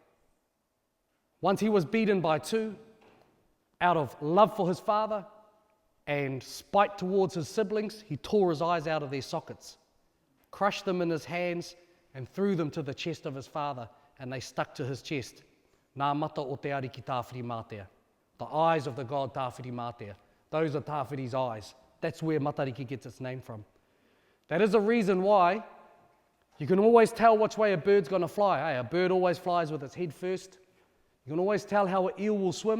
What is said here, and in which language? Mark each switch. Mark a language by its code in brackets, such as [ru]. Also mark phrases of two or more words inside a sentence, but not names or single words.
[en] Once he was beaten by two, out of love for his father and spite towards his siblings, he tore his eyes out of their sockets, crushed them in his hands and threw them to the chest of his father, and they stuck to his chest. [mi] Nā mata o te ariki Tāwhiri Mātea. [en] The eyes of the god Tāwhiri Mātea. Those are Tāwhiri's eyes. That's where Matariki gets its name from. That is a reason why you can always tell which way a bird's going to fly. Hey, a bird always flies with its head first. You can always tell how an eel will swim.